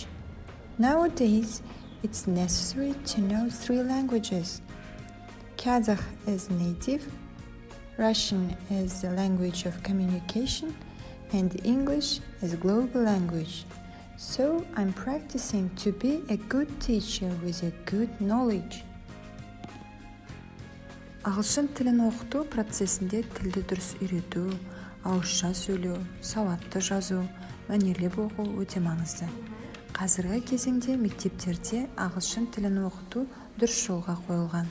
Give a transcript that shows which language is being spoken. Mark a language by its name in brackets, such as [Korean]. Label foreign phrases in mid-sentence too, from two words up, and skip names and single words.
[English] Nowadays, it's necessary to know 3 languages. Kazakh as native, Russian as the language of communication, and English as global language. So I'm practicing to be a good teacher with a good knowledge. [Kazakh] Ағылшын тілін оқыту процесінде тілді дұрыс үйрету, ауызша сөйлеу, сауатты жазу, мәнерлеп оқу өте маңызды. Қазіргі кезеңде мектептерде ағылшын тілін оқыту дұрыс жолға қойылған.